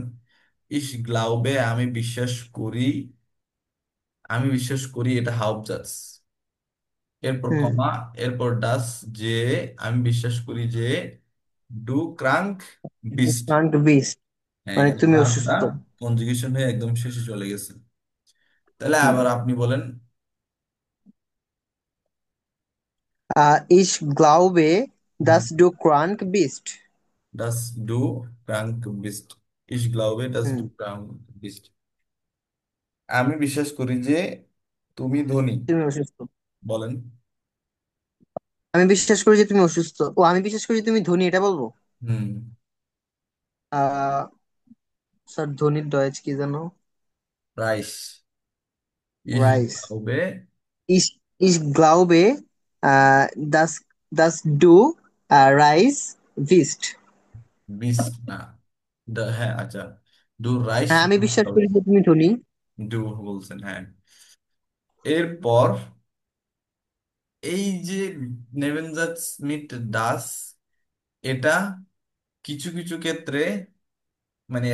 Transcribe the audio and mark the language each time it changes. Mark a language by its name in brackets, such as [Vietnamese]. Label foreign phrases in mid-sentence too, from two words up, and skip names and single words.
[German] ich glaube, [Bangla] আমি বিশ্বাস করি, আমি বিশ্বাস করি, এটা হাফজাতস। এরপর হুম। কমা, এরপর ডাস, যে, আমি বিশ্বাস করি যে, [German] du krank bist. Frank bist, [Bangla] হ্যাঁ, মানে এখানে তুমি ভার্বটা অসুস্থ। কনজুগেশন হয়ে একদম শেষে চলে গেছে। তাহলে হুম। আবার আপনি বলেন। [German] Ich glaube, dass du krank bist. dass du krank bist, ich glaube dass [Bangla] হুম। [German] du krank bist, [Bangla] আমি বিশ্বাস করি যে তুমি ধনী। তুমি অসুস্থ। বলেন। আমি বিশ্বাস করি যে তুমি অসুস্থ, ও আমি বিশ্বাস করি যে তুমি ধনী, এটা বলবো। হুম। আহ স্যার ধনীর ডয়েজ কি জানো? [German] reich, ich [Bangla] রাইস। গ্লাউবে [German] Ich glaube, dass du Reis bist. [Bangla] বিস্ট না, হ্যাঁ আচ্ছা, [German] du reich, [Bangla] হ্যাঁ আমি বিশ্বাস করি যে তুমি ধনী। ডু বলছেন, হ্যাঁ। এরপর এই যে [German] Nebensatz mit dass, [Bangla] এটা কিছু কিছু ক্ষেত্রে, মানে